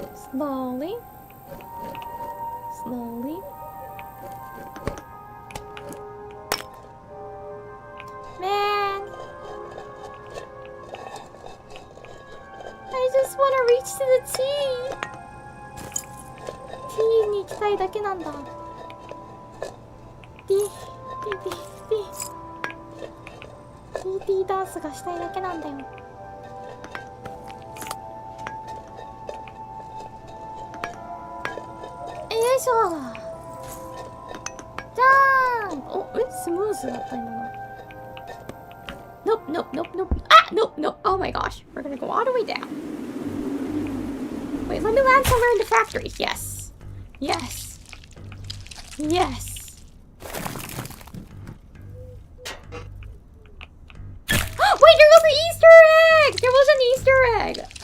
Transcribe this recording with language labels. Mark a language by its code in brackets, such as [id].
[en] Slowly. Slowly. Man. I just want to reach to the T. [ja] T に行きたいだけなんだ。 T、T、T、T、T ダンスがしたいだけなんだよ。よいしょ。じゃーん。お、スムーズだった今の。 [en] Nope, nope, nope, nope. Ah, nope, nope. Oh my gosh. We're gonna go all the way down. Wait, let me land somewhere in the factory. Yes. Yes. Yes. Wait, there was an Easter egg! There was an Easter egg!